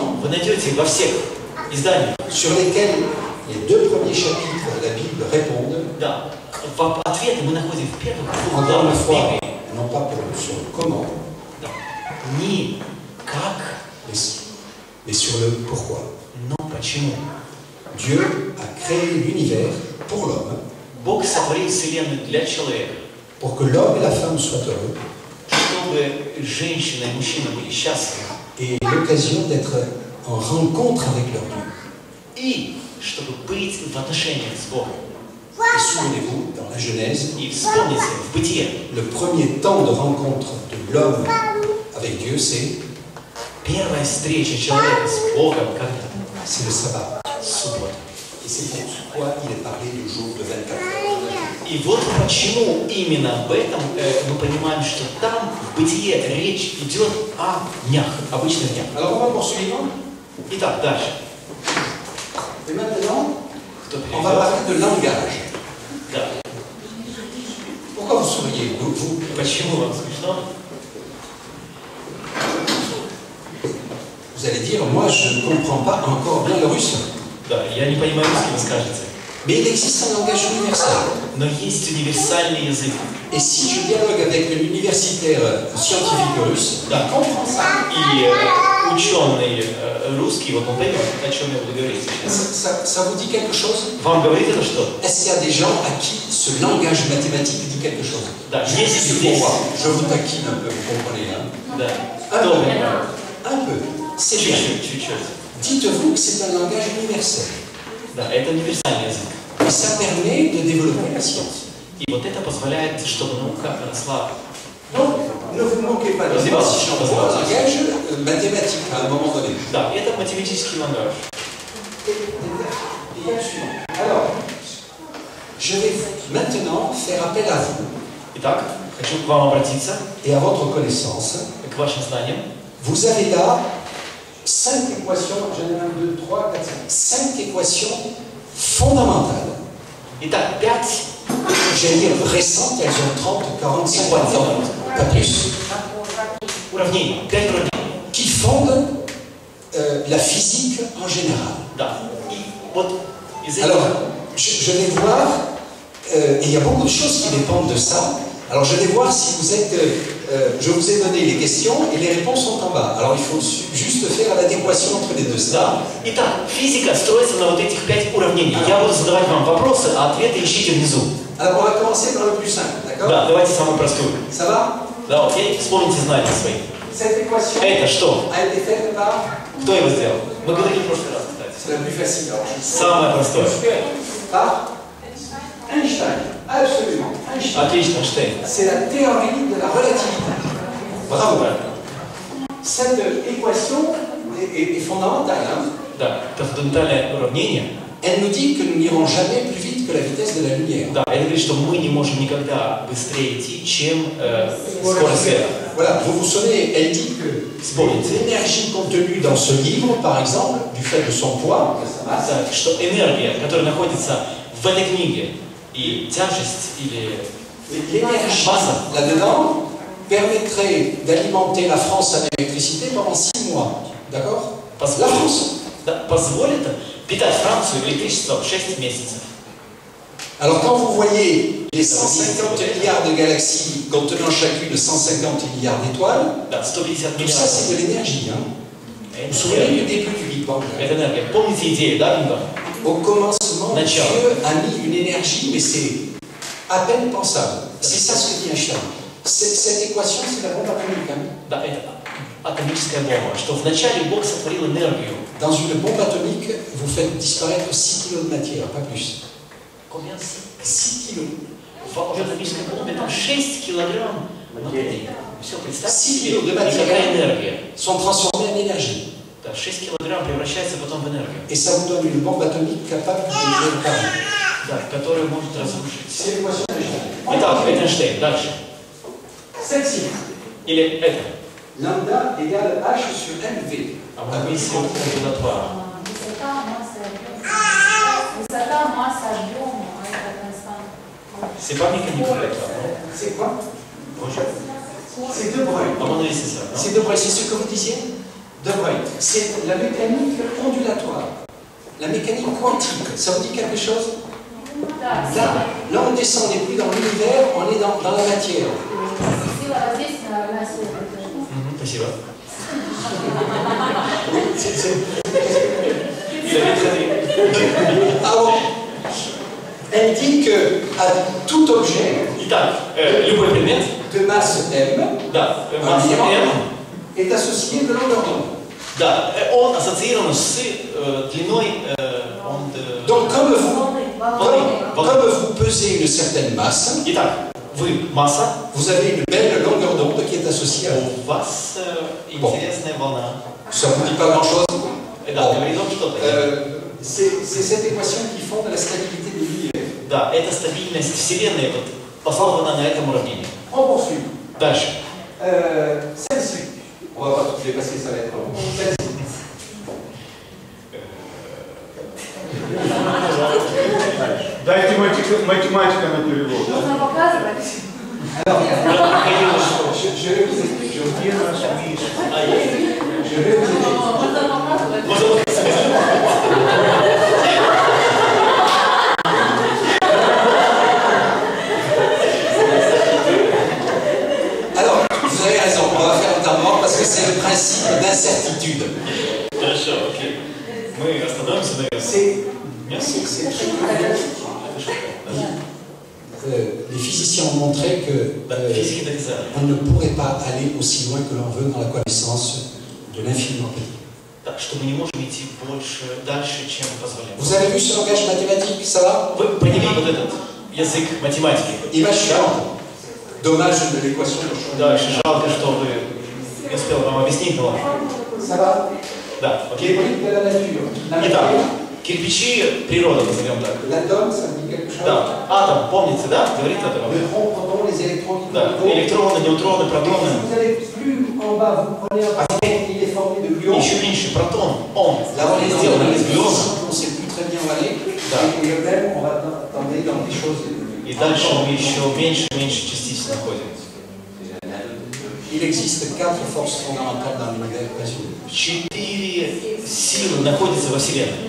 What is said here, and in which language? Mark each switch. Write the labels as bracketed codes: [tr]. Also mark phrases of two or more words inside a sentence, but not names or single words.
[ru] вы найдете во всех изданиях. [fr] sur lesquels les deux premiers chapitres de la Bible répondent. [ru] Да, ответы мы находим в первых двух [fr] Encore une [ru] главах [fr] fois, [ru] Библии. [fr] non pas sur le comment, [ru] Да. Не как, [fr] mais sur le pourquoi. [ru] но почему. [fr] Dieu a créé l'univers pour l'homme, [ru] Бог сотворил Вселенную для человека, [fr] pour que l'homme et la femme soient heureux, [ru] чтобы женщина и мужчина были счастливы, [fr] et l'occasion d'être en rencontre avec leur Dieu. [ru] и чтобы быть в отношениях с Богом. [fr] Et souvenez-vous, dans la Genèse, [ru] И вспомните, в Бытие [fr] le premier temps de rencontre de l'homme avec Dieu, c'est [ru] первая встреча человека с Богом, когда? [fr] le sabbat. [ru] Суббота. [fr] Et c'est pourquoi il est parlé du jour de 24 heures. [ru] И вот почему именно об этом мы понимаем, что там в Бытие речь идет о днях, обычных днях. [fr] Alors on va poursuivre. [ru] Итак, дальше. [fr] Et maintenant, [ru] Кто [fr] on va [ru] перейдет? [fr] parler de langage. [ru] Да. [fr] Pourquoi vous souriez, vous [ru] Почему вам смешно? [fr] Vous allez dire, moi je ne comprends pas encore bien le russe. [ru] Да, я не понимаю русский, вы скажете. [fr] Mais il existe un langage universel. [ru] Но есть универсальный язык. [fr] Et si je dialogue avec l'universitaire scientifique russe, [ru] Да. [fr] il comprend ça. [ru] И ученый русский, вот он поймет, о чем я буду говорить сейчас. [fr] Ça vous dit quelque chose? [ru] Вам говорит это что? [fr] Est-ce qu'il y a des gens à qui ce langage mathématique dit quelque chose? [ru] Да, [fr] Je [ru] есть [fr] suis [ru] здесь. [fr] pour moi. Je vous taquine un peu, vous comprenez, hein? [ru] Да. [fr] Un [ru] Кто [fr] peu. [ru] понимает? [fr] Un peu. C'est bien. [ru] Чуть-чуть. [fr] Dites-vous que c'est un langage universel. [ru] Да, это универсальный язык. [fr] Et ça permet de développer la science. [ru] И вот это позволяет, чтобы наука росла. [fr] Donc, ne vous moquez pas de moi si j'envoie un langage mathématique à un moment donné. [ru] Да, это математический langage. [fr] Alors, je vais maintenant faire appel à vous [ru] Итак, хочу к вам обратиться, [fr] et à votre connaissance. [ru] к вашим знаниям. [fr] Vous avez là 5 équations, j'en ai 1, 2, 3, 4, 5. 5 équations fondamentales. [ru] Итак, 5 [fr] J'allais dire récentes, elles ont 30, 40, 50 ans, pas plus, [ru] уравнений, 5 уравнений. [fr] qui fondent la physique en général. [ru] Да. И вот из [fr] Alors, [ru] этих... [fr] je vais voir, et il y a beaucoup de choses qui dépendent de ça. Alors, je vais voir si vous êtes. Je vous ai donné les questions et les réponses sont en bas. Alors, il faut juste faire l'adéquation entre les deux. [ru] Да. Итак, физика строится на вот этих 5 уравнений. Я буду задавать вам вопросы, а ответы ищите внизу. [fr] Alors, on va commencer par le plus simple, d'accord? [ru] Да, давайте самую простую. [fr] Ça va? [ru] Да, окей? Вспомните знания свои. [fr] Cette équation [ru] Это что? [fr] a été faite par. [ru] Кто его сделал? Мы говорили в прошлый раз, кстати. [fr] C'est la plus facile. Alors, [ru] Самое простое. [fr] par Einstein. Absolument. Einstein. [ru] Отлично, Эйнштейн. [fr] C'est la théorie de la relativité. Bravo. [ru] Да. [fr] Cette équation est fondamentale. Hein? [ru] Да, это фундаментальное уравнение. [fr] Elle nous dit que nous n'irons jamais plus vite que la vitesse de la lumière. [ru] Да, это говорит, что мы не можем никогда быстрее идти, чем скорость света. [fr] Voilà, vous vous souvenez, elle dit que l'énergie contenue dans ce livre, par exemple, du fait de son poids, [ru] Да, что энергия, которая находится в этой книге, и тяжесть или [fr] l'énergie [ru] масса, [fr] là-dedans permettrait d'alimenter la France à l'électricité pendant 6 mois. D'accord? La France. [ru] да, позволит питать Францию электричеством 6 месяцев. [fr] Alors quand vous voyez les 150 milliards de galaxies contenant chacune 150 milliards d'étoiles, [ru] Да, 150 [fr] tout ça [ru] миллиардов. [fr] c'est de l'énergie. Hein? Vous vous [ru] Это [fr] souvenez du [ru] энергия. [fr] début du Big Bang? [ru] Это энергия. Помните идею, да, Бинго? [fr] Au commencement, [ru] Начало. [fr] Dieu a mis une énergie, mais c'est à peine pensable. C'est ça ce que dit Einstein. Cette équation, c'est la bombe atomique. Hein? [ru] Да, это атомическая бомба. Что вначале Бог сотворил энергию. [fr] Dans une bombe atomique, vous faites disparaître 6 kilos de matière, pas plus. Combien? 6 kilos. [ru] В атомической бомбе там 6 килограмм материи. Все, представьте 6 себе, [fr] kilos de [ru] и какая [fr] matière [ru] энергия. [fr] sont transformés en énergie. [ru] Да, 6 килограмм превращается потом в энергию. [fr] Et ça vous donne une bombe atomique capable de détruire le Paris. [ru] Да, которая может разрушить. [fr] C'est l'équation d'Einstein. [ru] Итак, это Эйнштейн. Дальше. [fr] Celle-ci. [ru] Или это. [fr] Lambda égale H sur MV. [ru] А мы видим квадрат. Высота масса объема, это константа. [fr] C'est pas mécanique électrique. C'est quoi? Bonjour. C'est De Broglie. À mon avis, c'est ça. C'est De Broglie, c'est ce que vous disiez? De Broglie. C'est la mécanique ondulatoire. La mécanique quantique. Ça vous dit quelque chose? [ru] Да, [fr] Là, on descend, on n'est plus dans l'univers, on est dans la matière. [ru] Сила воздействия на нас. Спасибо. [fr] Alors, elle dit que à tout objet [ru] Итак, любой предмет, [fr] de masse m [ru] да, масса m, [fr] est associé de longueur d'onde. [ru] да, он ассоциирован с длиной [fr] Donc, comme [ru] волны. [fr] vous pesez une certaine masse, [ru] Итак, вы масса, [fr] vous avez une belle longueur d'onde qui est associée à vous. [ru] у вас интересная волна. [fr] Ça ne vous dit pas grand-chose. [ru] Да, говорит вам что-то. [fr] C'est cette équation qui fonde la stabilité de l'univers. [ru] Да, это стабильность Вселенной, вот, основана на этом уравнении. [fr] On poursuit. [ru] Дальше. [fr] Celle-ci. On va pas tout dépasser, ça va être long. Celle-ci. [ru] Дайте математика на перевод. Нужно показывать. [fr] Alors, je vais vous expliquer. [ru] Где наш Миша? [fr] Je vais vous expliquer. [ru] Нужно показывать. [fr] Alors, vous avez raison, on va faire notamment parce que c'est le principe d'incertitude. [ru] Хорошо, окей. Мы остановимся, наверное. [fr] C'est très les physiciens ont montré que [ru] Физики доказали. [fr] on ne pourrait pas aller aussi loin que l'on veut dans la connaissance de l'infiniment petit. [ru] Так что мы не можем идти дальше, чем позволяем. [fr] Vous avez vu ce langage mathématique, ça va? [ru] Вы поняли вот этот язык математики? [fr] Image suivante. Dommage de l'équation de Schrödinger. [ru] Дальше жалко, что вы не успел вам объяснить, но ладно. [fr] Ça va? [ru] Да, [fr] Les [ru] окей. [fr] briques de la nature. La [ru] Итак, [fr] matière, [ru] кирпичи природы, назовем так. [fr] l'atome, ça dit quelque chose? [ru] Да, атом, помните, да? Говорит это вам? [fr] Neutrons, protons, les électrons, les [ru] Да, [fr] neutrons. [ru] электроны, неутроны, [fr] Et [ru] протоны. [fr] si vous allez plus en bas, vous prenez un paquet, il est formé de gluons. [ru] Еще меньше протон, он [fr] Là, on est dans [ru] сделан [fr] les [ru] из глюона. [fr] on ne sait plus très bien où aller. [ru] Да. [fr] Et même, on va tomber dans des choses. [ru] И дальше мы еще меньше и меньше частиц находим. [fr] Il existe 4 forces fondamentales dans l'univers présumé. [ru] 4 силы находятся во Вселенной.